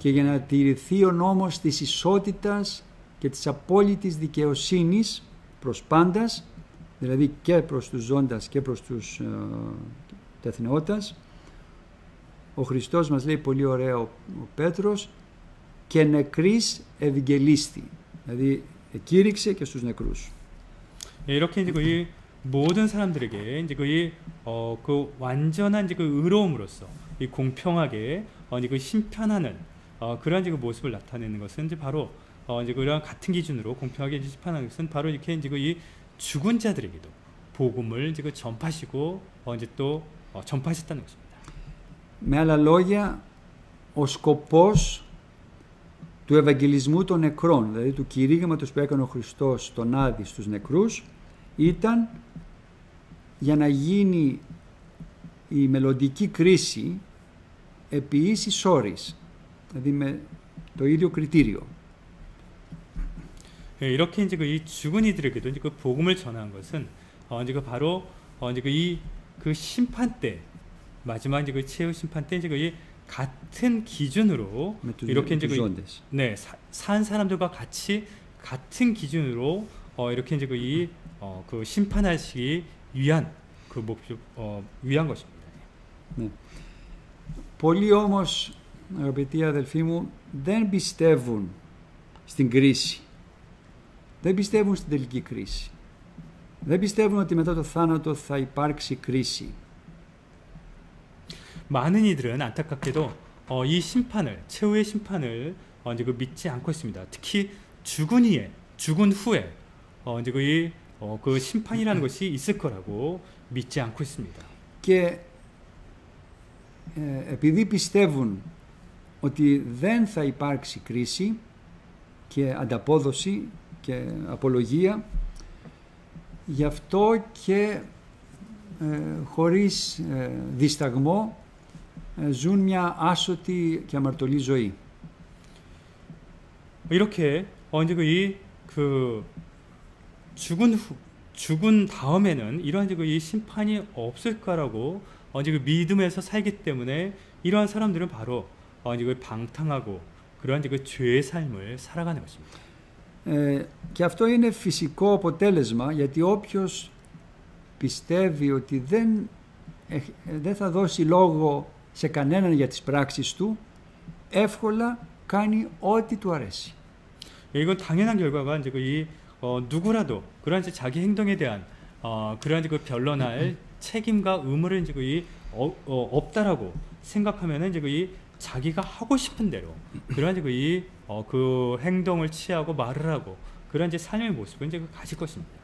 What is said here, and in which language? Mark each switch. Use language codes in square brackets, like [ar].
[el] Και για να τηρηθεί ο νόμος της ισότητας και της απόλυτης δικαιοσύνης προς πάντας, δηλαδή και προς τους ζώντας και προς τους τεθνεώτας, ο Χριστός μας λέει πολύ ωραίο ο Πέτρος, και νεκρής ευαγγελίστη, δηλαδή κήρυξε και στους νεκρούς. [ko] 이렇게 이제 이 모든 사람들에게 이제 그 완전한 이제 그 의로움으로써 이 공평하게 이제 그 심판하는 그러한 이제 그 모습을 나타내는 것은 이제 바로 이제 그런 같은 기준으로 공평하게 이제 심판하는 것은 바로 이렇게 이제 이 죽은 자들에게도 복음을 이제 그 전파하시고 이제 또 전파하셨다는 것입니다. [el] Με άλλα λόγια, ο σκοπός του Ευαγγελισμού των νεκρών, δηλαδή του κηρύγματος που έκανε ο Χριστός στον Άδη στους νεκρούς, ήταν για να γίνει η μελλοντική κρίση επί ίσης όρης, δηλαδή με το ίδιο κριτήριο. [ko] 이렇게 이제 이 죽은 이들에게도 이제 그 복음을 전한 것은 이제 바로 이제 그 심판 때 마지막 이제 그 최후 심판 때 이제 이 같은 기준으로 이렇게 이제 산 사람들과 같이 같은 기준으로 이렇게 이제 그 심판하시기 위한 그 목표 위한 것입니다. 네. [el] Πολλοί όμως, αγαπητοί αδελφοί μου, δεν πιστεύουν στην κρίση. Δεν πιστεύουν στην τελική κρίση. Δεν πιστεύουν ότι μετά το θάνατο θα υπάρξει κρίση. [ko] 많은 이들은 안타깝게도 이 심판을 최후의 심판을 이제 그 믿지 않고 있습니다. 특히 죽은 후에 이제 그 심판이라는 것이 있을 거라고 믿지 않고 있습니다. [el] Και επειδή πιστεύουν ότι δεν θα υπάρξει κρίση και ανταπόδοση και απολογία, Γι' αυτό και χωρίς δισταγμό ζουν μια άσωτη και αμαρτωλή ζωή. [ko] 이렇게 이제 그 죽은 다음에는 이러한 이 심판이 없을 거라고 이제 그 믿음에서 살기 때문에 이러한 사람들은 바로 이제 그 방탕하고 그러한 그 죄의 삶을 살아가는 것입니다. [el] Και αυτό είναι φυσικό αποτέλεσμα, γιατί όποιος πιστεύει ότι δεν θα δώσει λόγο σε κανέναν για τις πράξεις του, εύκολα κάνει ό,τι του αρέσει. [ko] 이건 당연한 결과가 이제 누구라도 그러한 자기 행동에 대한 그러한 그 변론할 책임과 의무를 이제 없다라고 생각하면은 이제 자기가 하고 싶은 대로 그러한 그 행동을 취하고 말을 하고 그러한 삶의 모습을 이제 가질 것입니다.